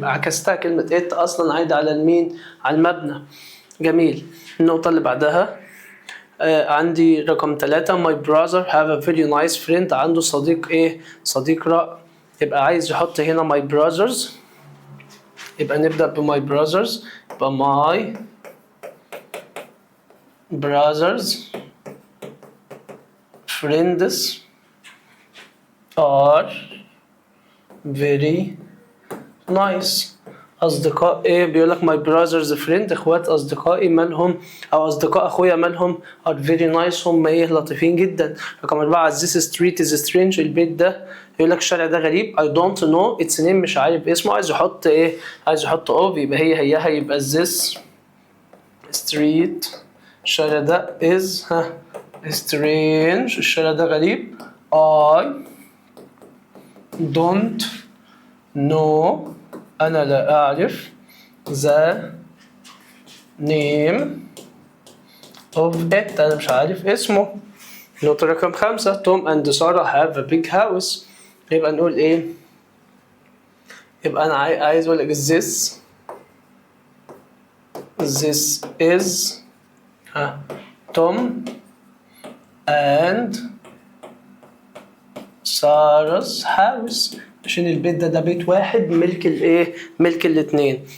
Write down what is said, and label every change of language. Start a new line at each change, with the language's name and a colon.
Arabic: يبقى عكستها، كلمة it أصلا عايدة على المين؟ على المبنى. جميل. النقطة اللي بعدها عندي رقم 3
English: my brother have a very nice friend.
Arabic: عنده صديق ايه؟ صديق رائع. يبقى عايز يحط هنا
English: my brothers.
Arabic: يبقى نبدأ ب my brothers. يبقى
English: my brothers friends are very nice.
Arabic: أصدقاء إيه؟ بيقول لك
English: my brother's friend،
Arabic: إخوات أصدقائي مالهم، أو أصدقاء أخويا مالهم
English: are very nice،
Arabic: هم إيه؟ لطيفين جدا. رقم 4
English: this street is strange.
Arabic: البيت ده يقول لك الشارع ده غريب.
English: I don't know its name،
Arabic: مش عارف اسمه. عايز يحط إيه؟ عايز يحط of. يبقى هي يبقى
English: this street،
Arabic: الشارع ده
English: is strange،
Arabic: الشارع ده غريب.
English: I don't know،
Arabic: أنا لا أعرف
English: the name of it،
Arabic: أنا مش عارف اسمه. نقطة رقم 5
English: Tom and Sarah have a big house.
Arabic: يبقى نقول إيه؟ يبقى أنا عايز أقول لك
English: this is Tom and Sarah's house،
Arabic: عشان البيت ده بيت واحد ملك الايه؟ ملك الاثنين.